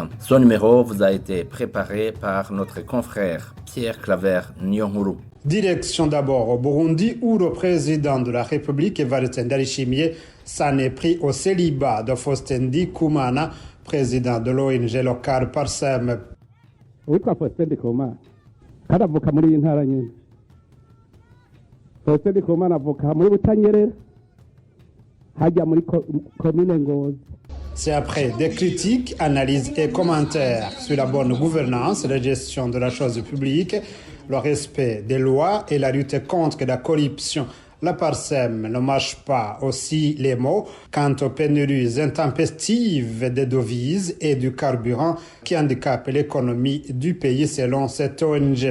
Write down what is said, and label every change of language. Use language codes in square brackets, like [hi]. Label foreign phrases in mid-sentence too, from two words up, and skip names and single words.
[fr] Ce numéro vous a été préparé par notre confrère Pierre Claver Nyonguru. Direction d'abord au Burundi où le président de la République Evariste Ndayishimiye s'en est pris au célibat de Faustin Ndikumana, président de l'ONG locale Parsem. [rn] witwa Faustin Ndikumana karavuka muri intara nyine. Faustin Ndikumana avuka muri Butanyerera hajya muri commune Ngozi. [fr] C'est après des critiques, analyses et commentaires sur la bonne gouvernance, la gestion de la chose publique, le respect des lois et la lutte contre la corruption. La Parsem ne mâche pas aussi les mots quant aux pénuries intempestives des devises et du carburant qui handicapent l'économie du pays selon cette ONG.